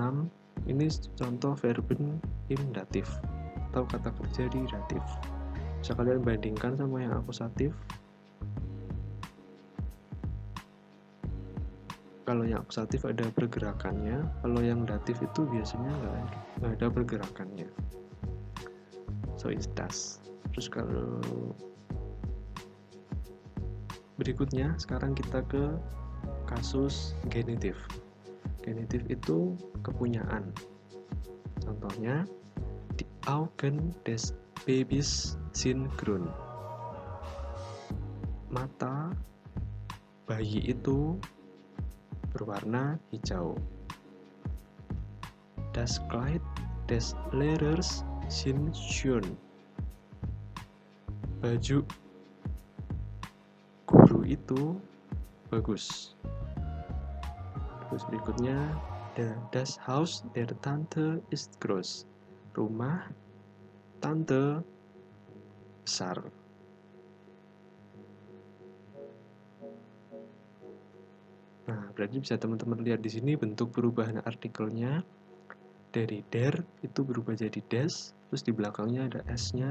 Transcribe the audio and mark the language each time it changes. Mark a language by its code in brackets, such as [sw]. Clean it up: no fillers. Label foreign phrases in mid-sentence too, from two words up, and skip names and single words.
[id] Ini contoh [de] verben im datif [id] atau kata kerja di datif. Bisa kalian bandingkan sama yang akusatif. Kalau yang akusatif ada pergerakannya, kalau yang datif itu biasanya nggak ada pergerakannya. [en] So it's das. [id] Terus kalau berikutnya, sekarang kita ke kasus genitif. Genitif itu kepunyaan. Contohnya, [de] die Augen des Babys sind grün. [id] Mata bayi itu berwarna hijau. [de] Das Kleid des Lehrers sind schön. [id] Baju guru itu bagus. Terus berikutnya, [de] das Haus der Tante ist groß. [id] Rumah tante besar. Nah, berarti bisa teman-teman lihat di sini bentuk perubahan artikelnya dari der itu berubah jadi des, terus di belakangnya ada s-nya.